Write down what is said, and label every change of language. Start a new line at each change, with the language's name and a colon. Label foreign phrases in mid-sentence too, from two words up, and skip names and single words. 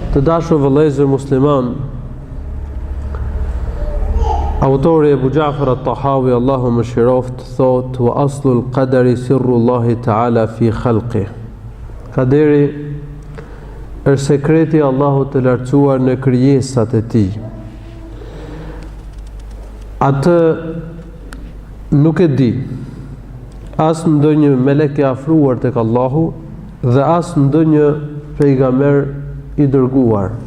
Albanian: Të dashur vëllezër musliman, autori Ebu Ja'far at-Tahawi, Allahu mëshiroft, thot:
Arabic: "وأصل القدر سر الله تعالى في خلقه."
Albanian: Kaderi është sekreti Allahut të lartësuar në krijesat e tij. Atë nuk e di as ndonjë melek i afruar tek Allahu dhe as ndonjë pejgamber i dërguar.